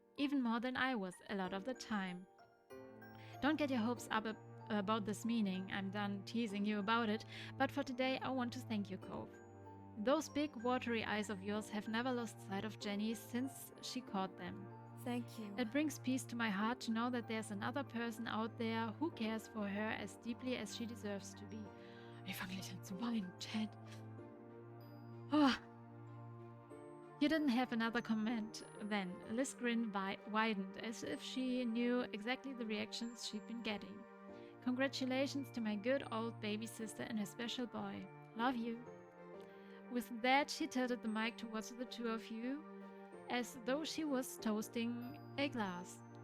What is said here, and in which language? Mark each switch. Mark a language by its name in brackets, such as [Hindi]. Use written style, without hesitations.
[English] Even more than I was, a lot of the time. Don't get your hopes up about this meaning, I'm done teasing you about it, but for today I want to thank you, Cove. Those big watery eyes of yours have never lost sight of Jenny since she caught them. Thank you. It brings peace to my heart to know that there's another person out there who cares for her as deeply as she deserves to be. [German] Ich fange gleich an zu weinen, Chad. [English] Oh. You didn't have another comment then. Liz's grin widened as if she knew exactly the reactions she'd been getting. Congratulations to my good old baby sister and her special boy. Love you. With that, she tilted the mic towards the two of you, as though she was toasting a glass.